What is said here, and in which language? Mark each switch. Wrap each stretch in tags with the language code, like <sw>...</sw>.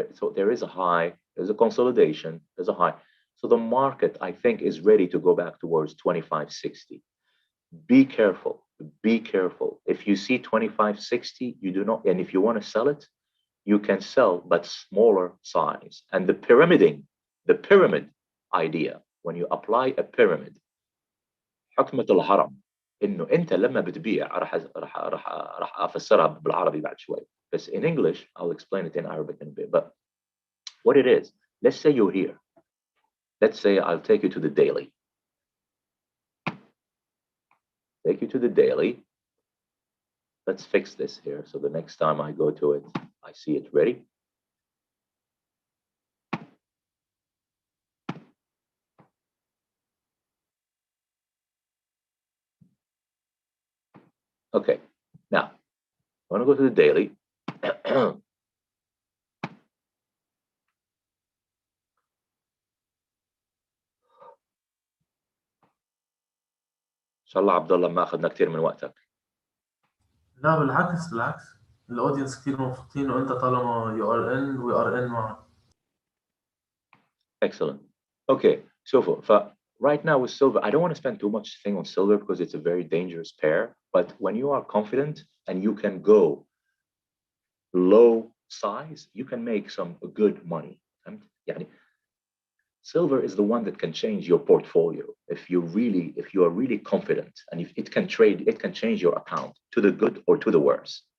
<en>So there is a high, there's a consolidation, there's a high. So the market, I think, is ready to go back towards 2560. Be careful, be careful. If you see 2560, you do not, and if you want to sell it, you can sell, but smaller size. And the pyramid idea, when you apply a pyramid,</en> <ar>حكمة الهرم إنه أنت لما بتبيع راح أفسرها بالعربي بعد شوي.</ar> <en>But in English, I'll explain it in Arabic in a bit. But what it is, let's say you're here. Let's say I'll take you to the daily. Take you to the daily. Let's fix this here. So the next time I go to it, I see it ready. Okay, now I want to go to the daily.</en> <ar>إن شاء الله عبد الله ما أخذنا كثير من وقتك. لا بالعكس الاودينس كثير مبسوطين وانت طالما</ar> <en>you are in we are in</en> <ar>معك.</ar> <en>Excellent. Okay, so right now with silver, I don't want to spend too much thing on silver because it's a very dangerous pair. But when you are confident and you can go low size, you can make some good money. And يعني, silver is the one that can change your portfolio if you are really confident, and if it can trade, it can change your account to the good or to the worse.</en>